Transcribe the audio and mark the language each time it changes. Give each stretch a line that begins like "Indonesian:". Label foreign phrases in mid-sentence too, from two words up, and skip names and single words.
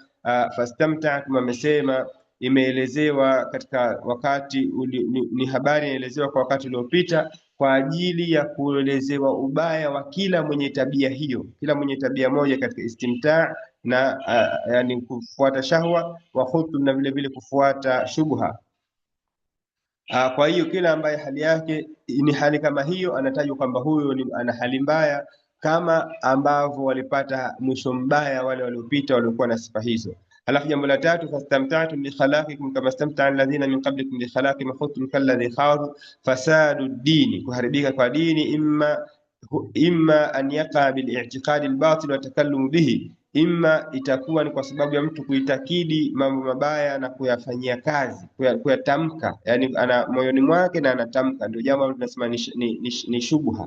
Swahili: Fastamta'tum amesema imeelezewa katika wakati ni habari inaelezewa kwa wakati uliopita, kwa ajili ya kuelezewa ubaya wa kila mwenye tabia hiyo, kila mwenye tabia moja katika istimtaa na yani kufuata shahwa,
Arabic: وخضتم,
Swahili: na vile vile kufuata shubha. Kwa hiyo kila ambaye hali yake ni hali kama hiyo, anatajwa kwamba huyo ana hali mbaya, kama ambavyo walipata mwisho mbaya wale waliopita waliokuwa na sifa hizo. Alafu jambo la tatu,
Arabic: فاستمتعتم بخلاقكم كما استمتع الذين من قبلكم بخلاقهم خضتم كالذي خاضوا فساد الدين,
Swahili: kuharibika kwa dini,
Arabic: إما أن يقع بالاعتقاد الباطل والتكلم به,
Swahili: imma itakuwa ni kwa sababu ya mtu kuitakidi mambo mabaya na kuyafanyia kazi, kuyatamka, yani ana moyoni mwake na anatamka, ndio jambo tunasema ni shubha.